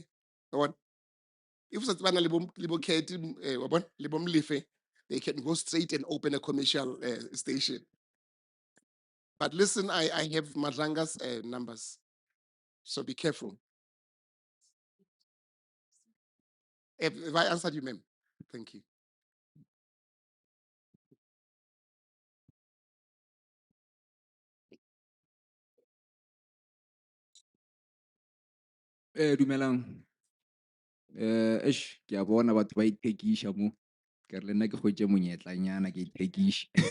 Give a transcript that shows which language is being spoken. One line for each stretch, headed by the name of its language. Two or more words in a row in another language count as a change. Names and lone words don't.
English: If it's libo Kate libomlife, they can go straight and open a commercial station. But listen, I have Maranga's numbers, so be careful. Have I answered you, ma'am? Thank you.
Northern Sotho: Dumelang. Ke a bona batho ba ithekiša mo. Ke re le nna ke kgwetše monyetlanyana ke ithekiše.